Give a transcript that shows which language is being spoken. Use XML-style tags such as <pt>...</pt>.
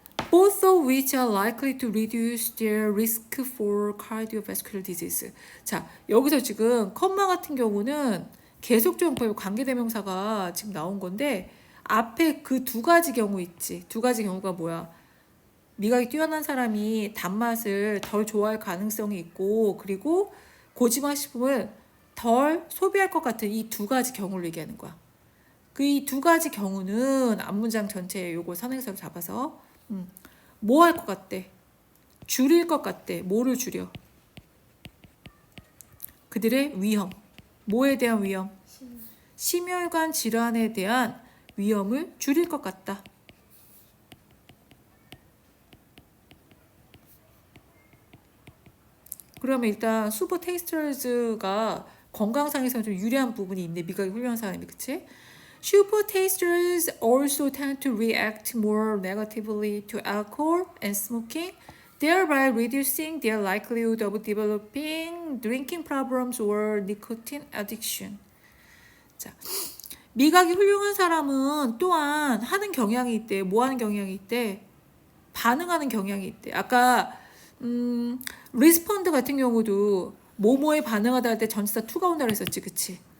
<en>Both of which are likely to reduce their risk for cardiovascular disease.</en> <ko>자, 여기서 지금 컴마 같은 경우는 계속적인 관계대명사가 지금 나온 건데 앞에 그 두 가지 경우 있지. 두 가지 경우가 뭐야? 미각이 뛰어난 사람이 단맛을 덜 좋아할 가능성이 있고 그리고 고지방 식품을 덜 소비할 것 같은 이 두 가지 경우를 얘기하는 거야. 그 이 두 가지 경우는 앞문장 전체에 요거 선행사로 잡아서 뭐 할 것 같대? 줄일 것 같대. 뭐를 줄여? 그들의 위험. 뭐에 대한 위험? 심혈관 질환에 대한 위험을 줄일 것 같다. 그러면 일단 슈퍼 테이스터즈가 건강상에서 좀 유리한 부분이 있네. 미각이 훌륭한 사람이, 그치?</ko> <en>Super tasters also tend to react more negatively to alcohol and smoking, thereby reducing their likelihood of developing drinking problems or nicotine addiction.</en> <ko>자, 미각이 훌륭한 사람은 또한 하는 경향이 있대. 뭐 하는 경향이 있대? 반응하는 경향이 있대. 아까 리스펀드 같은 경우도 뭐뭐에 반응하다 할 때 전치사 to가 온다고 했었지, 그치?</ko>